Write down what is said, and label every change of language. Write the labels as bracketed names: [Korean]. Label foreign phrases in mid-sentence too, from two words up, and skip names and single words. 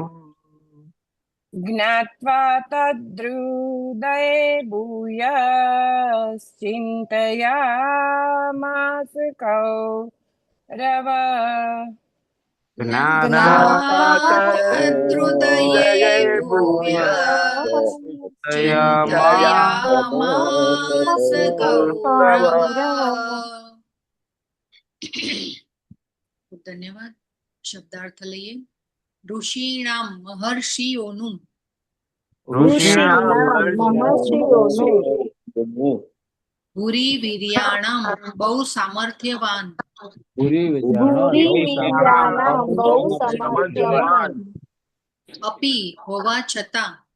[Sanskrit] ज्ञात्वा तद्हृदये भूयश्चिन्तयामास कौरव तद्हृदये भूय चिन्तयामास कौरव. [Gujarati] ધન્યવાદ. શબ્દાર્થ લઈએ. ઋષિણામ મહર્ષિઓનું ભૂરી વીર્યાણામ બહુ સામર્થ્યવાન અપી હોવા છતાં